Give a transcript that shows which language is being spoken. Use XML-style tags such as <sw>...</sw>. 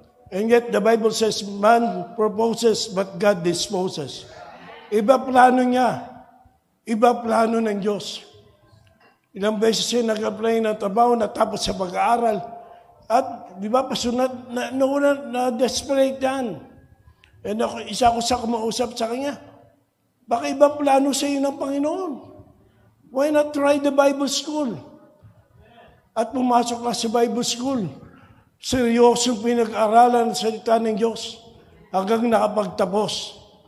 <en>And yet the Bible says, man proposes but God disposes.</en> <tl>Iba plano niya. Iba plano ng Diyos. Ilang beses siya nag-apply ng trabaho, natapos sa pag-aaral. At, di ba, pasunod, na-desperate yan. And isa ko sa kumausap sa kanya, baka iba plano sa iyo ng Panginoon.</tl> <en>Why not try the Bible school?</en> <tl>At pumasok ka sa Bible school. Seryosong pinag-aralan ng salita ng Diyos hanggang nakapagtapos.</tl>